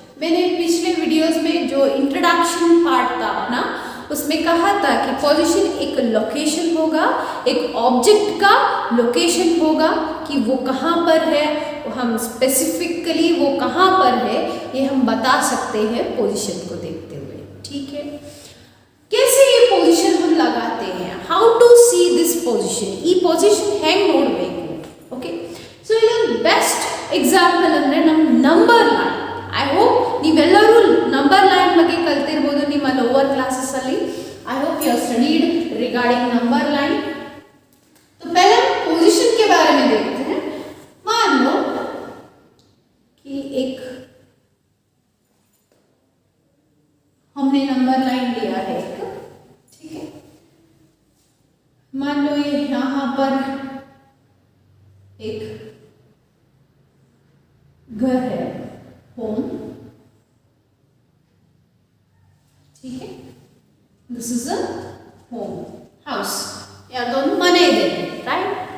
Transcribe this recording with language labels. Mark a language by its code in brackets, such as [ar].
[hi] मैंने पिछले वीडियोस में जो इंट्रोडक्शन पार्ट था अपना, उसमें कहा था कि पोजीशन एक लोकेशन होगा, एक ऑब्जेक्ट का लोकेशन होगा कि वो कहाँ पर है, हम स्पेसिफिकली वो कहाँ पर है ये हम बता सकते हैं पोजीशन को देखते हुए। ठीक है, कैसे ये पोजीशन हम लगाते हैं, [en] how to see this position, [kn] ಈ ಪೊಸಿಷನ್ ಹೆಂಗ್ ನೋಡಬೇಕು? ಓಕೆ, ಸೊ ಇಲ್ಲಿ ಬೆಸ್ಟ್ ಎಕ್ಸಾಂಪಲ್ ಅಂದ್ರೆ ನಮ್ಮ ನಂಬರ್ ಲೈನ್. ಐ ಹೋಪ್ ನೀವೆಲ್ಲರೂ ನಂಬರ್ ಲೈನ್ ಬಗ್ಗೆ ಕಲ್ತಿರಬಹುದು ನಿಮ್ಮ ಲೋವರ್ ಕ್ಲಾसेस ಅಲ್ಲಿ. [en] I hope you have studied regarding number line. [hi] तो पहले हम पोजीशन के बारे में देखते हैं. मान लो कि एक हमने नंबर लाइन लिया है एक, ठीक है, मान लो ये यहाँ पर एक घर है, होम, ठीक है, this is a home house, या दोनों मने दे, राइट?